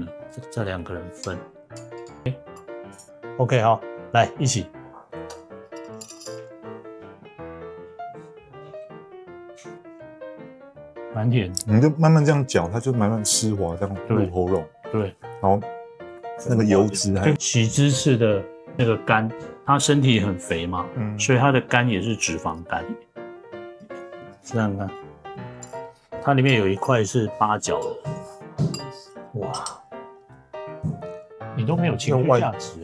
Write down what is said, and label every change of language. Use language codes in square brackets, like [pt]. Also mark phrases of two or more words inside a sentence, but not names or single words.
[zh] 這2個人分，OK 好，來一起。蠻甜，你就慢慢這樣嚼，它就慢慢濕滑，這樣入喉嚨。對，然後那個油脂還喜之次的那個肝。它身體很肥嘛，所以它的肝也是脂肪肝。這樣看，它裡面有一塊是八角的，哇，你都沒有情緒價值